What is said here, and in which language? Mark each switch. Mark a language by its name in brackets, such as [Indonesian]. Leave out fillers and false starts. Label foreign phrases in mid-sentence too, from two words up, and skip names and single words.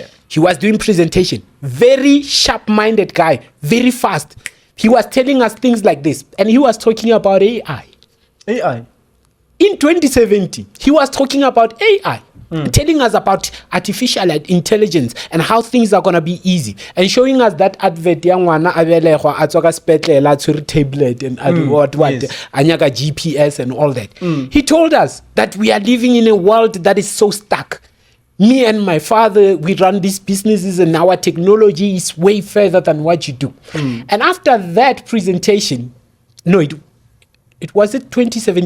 [English] he was doing presentation, very sharp-minded guy, very fast. He was telling us things like this, and he was talking about AI. In 2017, he was talking about AI, telling us about artificial intelligence and how things are going to be easy, and showing us that advert [Northern Sotho] yangwana abelego atsoka spetlela tsuri [English] tablet and anyaka GPS and all that. He told us that we are living in a world that is so stuck. Me and my father, we run these businesses and our technology is way further than what you do. And after that presentation, it was 2017.